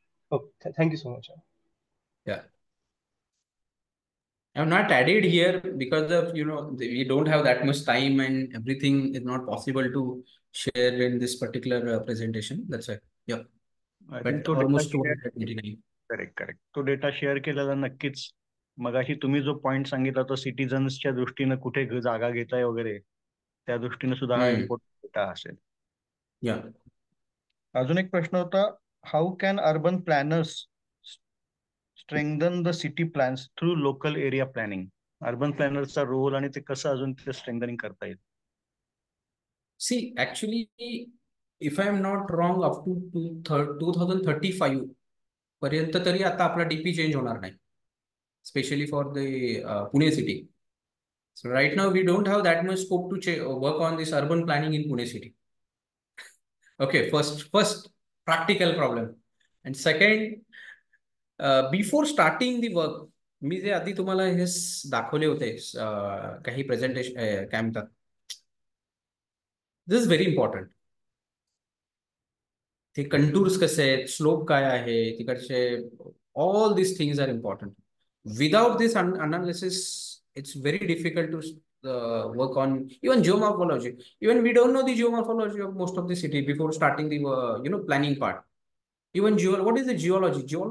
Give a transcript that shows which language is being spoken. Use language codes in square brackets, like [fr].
[en] Oh, thank you so much. Yeah. I have not added here because of, we don't have that much time and everything is not possible to share in this particular presentation. That's why. Yeah. I think but [mr] तो data [en] almost [mr] share 229. Correct correct तो data share केलेला नक्कीच. मगाशी तुम्ही जो point सांगितला तो सिटीजन्सच्या दृष्टीनं कुठे जागा घेताय वगैरे त्या दृष्टीने सुद्धा हा इम्पॉर्टंट डेटा असेल. [en] Yeah. [mr] अजून एक प्रश्न होता, [en] How can urban planners strengthen the city plans through local area planning? [mr] Urban प्लॅनरचा role आणि ते कसं अजून ते स्ट्रेंथनिंग करता येईल? [en] See, actually, if I am not wrong, up to 2035 [mr] पर्यंत तरी आता आपला डीपी चेंज होणार नाही, [en] Specially for the Pune city. So right now we don't have that much scope to work on this urban planning in Pune city. Okay, first practical problem, and second, before starting the work, [mr] मी जे आधी तुम्हाला हे दाखवले होते काही presentation काय म्हणतात, [en] This is very important. [mr] ते कंटूर्स कसे आहेत, स्लोप काय आहे तिकडचे, [en] All this things are important. Without this analysis it's very difficult to work on even geomorphology. Even we don't know the geomorphology of most of the city before starting the planning part. Even what is the geology?